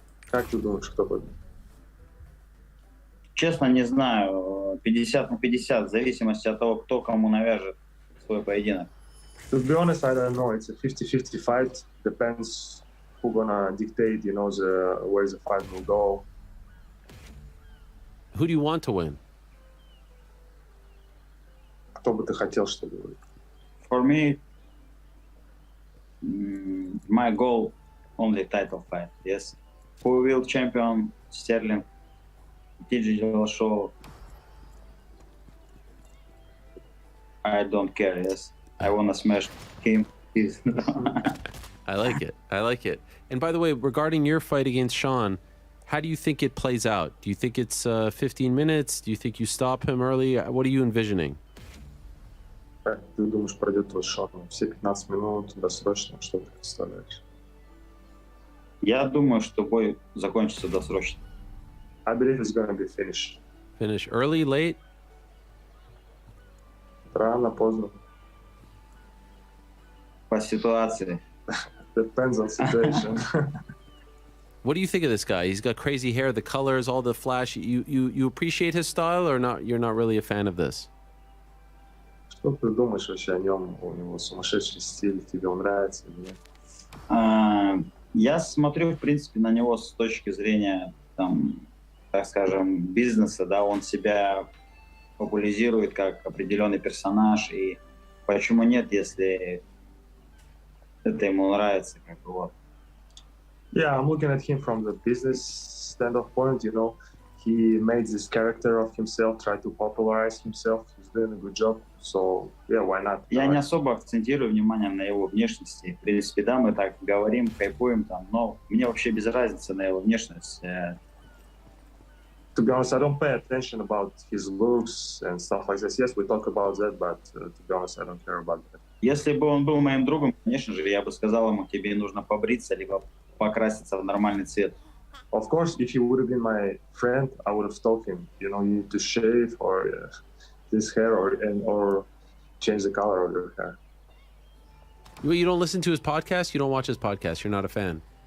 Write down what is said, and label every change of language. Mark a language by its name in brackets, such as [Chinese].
[Russian] Как ты думаешь, кто победит? Честно, не знаю. 50 на 50, в зависимости от того, кто кому навяжет свой поединок. [English] To be honest, I don't know. It's a 50-50 fight. Depends who gonna dictate, you know, where the fight will go. Who do you want to win? [Russian] Кто бы ты хотел, чтобы выиграл? [English] For me, my goal only title fight. Yes. Who will champion Sterling? TJ Dillashaw. I don't care. Yes. I wanna smash him. I like it. And by the way, regarding your fight against Sean, how do you think it plays out? Do you think it's 15 minutes? Do you think you stop him early? What are you envisioning? [Russian] Как ты думаешь, пройдет твой шаг? Все 15 минут, досрочно, что ты представляешь? Я думаю, что бой закончится досрочно. [English] I believe it's going to be finished. Finish early, late? [Russian] Рано, поздно. По ситуации. [English] Depends on situation. What do you think of this guy? He's got crazy hair, the colors, all the flash. You appreciate his style, or not? You're not really a fan of this? [Russian] Что ты думаешь вообще о нем? У него сумасшедший стиль, тебе он нравится или нет? Я смотрю, в принципе, на него с точки зрения, там, так скажем, бизнеса, да, он себя популяризирует как определенный персонаж, и почему нет, если это ему нравится, как бы вот. [English] Yeah, I'm looking at him from the business standpoint, you know. He made this character of himself, tried to popularize himself. He's doing a good job, so yeah, why not? [Russian] Я не особо акцентирую внимание на его внешности. В принципе, да, мы так говорим, хайпуем там, но мне вообще без разницы на его внешность. [English] To be honest, I don't pay attention about his looks and stuff like this. Yes, we talk about that, but to be honest, I don't care about that. [Russian] Если бы он был моим другом, конечно же, я бы сказал ему, тебе нужно побриться, либо покраситься в нормальный цвет. [English] Of course, if he would have been my friend, I would have told him, you know, you need to shave or this hair or change the color of your hair. You don't listen to his podcast? You don't watch his podcast? You're not a fan?